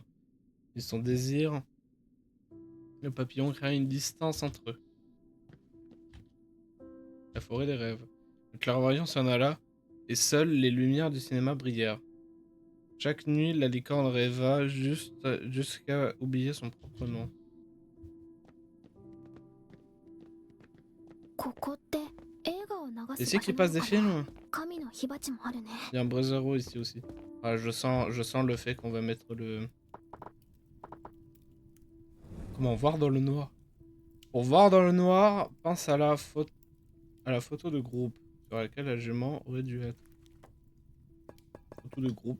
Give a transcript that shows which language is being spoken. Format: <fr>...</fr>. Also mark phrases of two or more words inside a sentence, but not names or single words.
<fr>Et son désir, le papillon créa une distance entre eux. La forêt des rêves. Le clairvoyant s'en alla, et seules les lumières du cinéma brillèrent. Chaque nuit, la licorne rêva jusqu'à oublier son propre nom.</fr> <ja>ここって映画を流</ja> <fr>Et</fr> <ja>す</ja> <fr>c'est</fr> <ja>場</ja> <fr>qu'il</fr> <ja>所な</ja> <fr>passe</fr> <ja>の</ja> <fr>des</fr> <ja>かな</ja> <fr>films.</fr> <ja>神の火鉢もあるね</ja> <fr>Il y a un Brotherhood ici aussi. Ah, je sens le fait qu'on va mettre le... Comment voir dans le noir? Pour voir dans le noir, pense à la photo de groupe sur laquelle la jument aurait dû être. Photo de groupe.</fr>